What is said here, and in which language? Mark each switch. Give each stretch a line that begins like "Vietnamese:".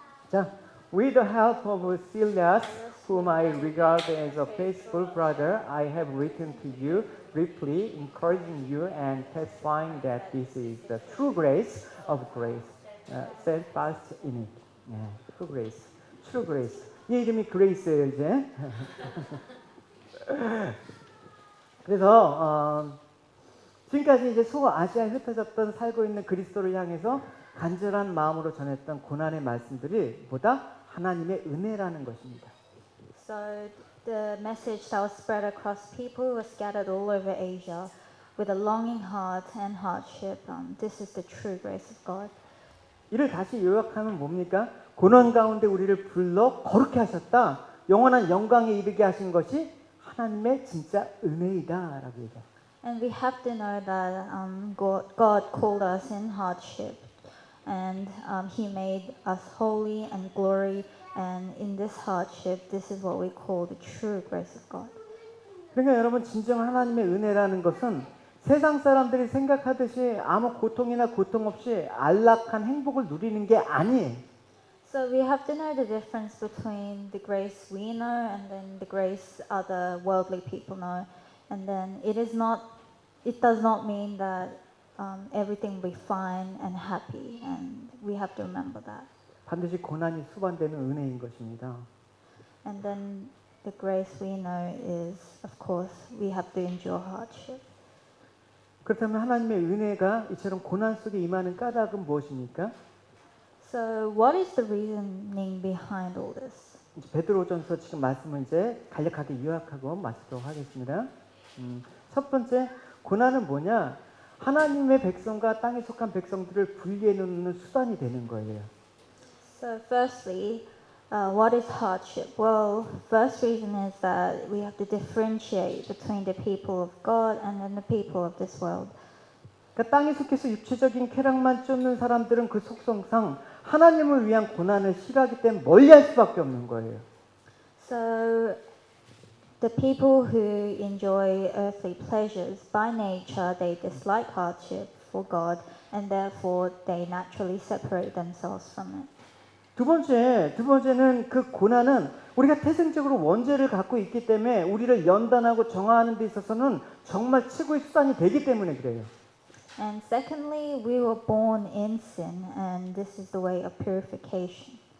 English: 자, with the help of Silas, whom I regard as a faithful brother, I have written to you briefly, encouraging you and testifying that this is the true grace of grace. Stand fast in it. True grace, true grace.
Korean: 이 이름이 그레이스예요 이제. 그래서 지금까지 이제 소아시아에 흩어졌던 살고 있는 그리스도를 향해서 간절한 마음으로 전했던 고난의 말씀들이 보다 하나님의 은혜라는 것입니다.
English: So the message that was spread across people who were scattered all over Asia with a longing heart and hardship. This is the true grace of God.
Korean: 이를 다시 요약하면 뭡니까? 고난 가운데 우리를 불러 거룩해 하셨다. 영원한 영광에 이르게 하신 것이 하나님의 진짜 은혜이다라고 얘기합니다.
English: And we have to know that God called us in hardship, and He made us holy and glory. And in this hardship, this is what we call the true grace of God.
Korean: 그러니까 여러분 진정 하나님의 은혜라는 것은 세상 사람들이 생각하듯이 아무 고통이나 고통 없이 안락한 행복을 누리는 게 아니에요.
English: So we have to know the difference between the grace we know and then the grace other worldly people know. And then it does not mean that everything will be fine and happy. And we have to remember that.
Korean: 반드시 고난이 수반되는 은혜인 것입니다.
English: And then the grace we know is, of course, we have to endure hardship.
Korean: 그렇다면 하나님의 은혜가 이처럼 고난 속에 임하는 까닭은 무엇입니까?
English: So what is the reasoning behind all this?
Korean: 이제 베드로전서 지금 말씀을 이제 간략하게 요약하고 마치도록 하겠습니다. 첫 번째, 고난은 뭐냐? 하나님의 백성과 땅에 속한 백성들을 분리해 놓는 수단이 되는 거예요.
English: So firstly, What is hardship? Well, first reason is that we have to differentiate between the people of God and then the people of this world.
Korean: 그러니까 땅에 속해서 육체적인 쾌락만 쫓는 사람들은 그 속성상 하나님을 위한 고난을 싫어하기 때문에 멀리할 수밖에 없는 거예요.
English: So the people who enjoy earthly pleasures by nature they dislike hardship for God and therefore they naturally separate themselves from it.
Korean: 두 번째는 그 고난은 우리가 태생적으로 원죄를 갖고 있기 때문에 우리를 연단하고 정화하는 데 있어서는 정말 최고의 수단이 되기 때문에 그래요.
English: And secondly, we were born in sin and this is the way of purification.